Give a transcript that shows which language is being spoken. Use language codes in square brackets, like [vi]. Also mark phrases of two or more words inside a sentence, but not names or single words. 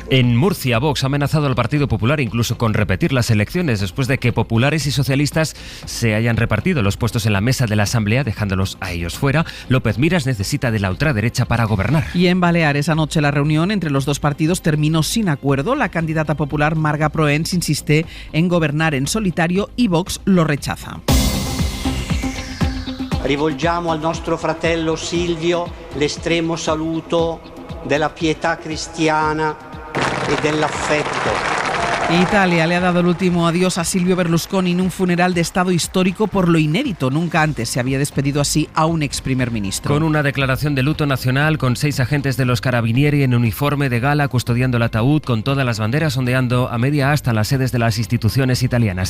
[es] En Murcia, Vox ha amenazado al Partido Popular incluso con repetir las elecciones después de que populares y socialistas se hayan repartido los puestos en la mesa de la Asamblea, dejándolos a ellos fuera. López Miras necesita de la ultraderecha para gobernar. Y en Baleares, anoche la reunión entre los dos partidos terminó sin acuerdo. La candidata popular Marga Proens insiste en gobernar en solitario y Vox lo rechaza. [it] Rivolgiamo al nostro fratello Silvio l'estremo saluto della pietà cristiana e dell'affetto. [es] Italia le ha dado el último adiós a Silvio Berlusconi en un funeral de estado histórico por lo inédito. Nunca antes se había despedido así a un ex primer ministro. Con una declaración de luto nacional, con 6 agentes de los Carabinieri en uniforme de gala custodiando el ataúd, con todas las banderas ondeando a media asta las sedes de las instituciones italianas.